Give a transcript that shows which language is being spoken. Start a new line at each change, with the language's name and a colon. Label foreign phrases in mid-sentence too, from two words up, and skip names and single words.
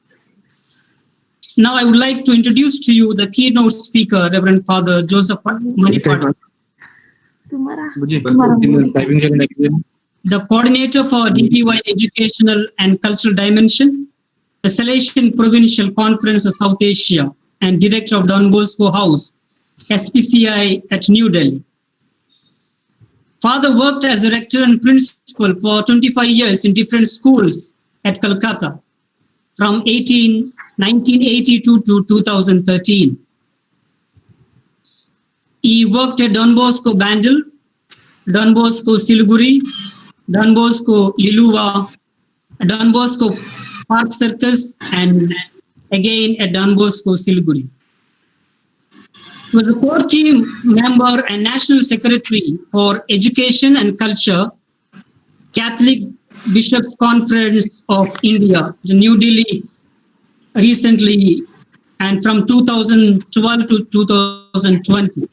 English: Now I would like to introduce to you the keynote speaker, Reverend Father Joseph Manipadan, the coordinator for DPY Educational and Cultural Dimension, the Salesian Provincial Conference of South Asia, and director of Don Bosco House, SPCI at New Delhi. Father worked as a rector and principal for 25 years in different schools at Calcutta from 1982 to 2013. He worked at Don Bosco Bandel, Don Bosco Siliguri, Don Bosco Liluva, Don Bosco Park Circus, and again at Don Bosco Siliguri. He was a core team member and national secretary for Education and Culture, Catholic Bishops Conference of India, the New Delhi, recently, and from 2012 to 2020.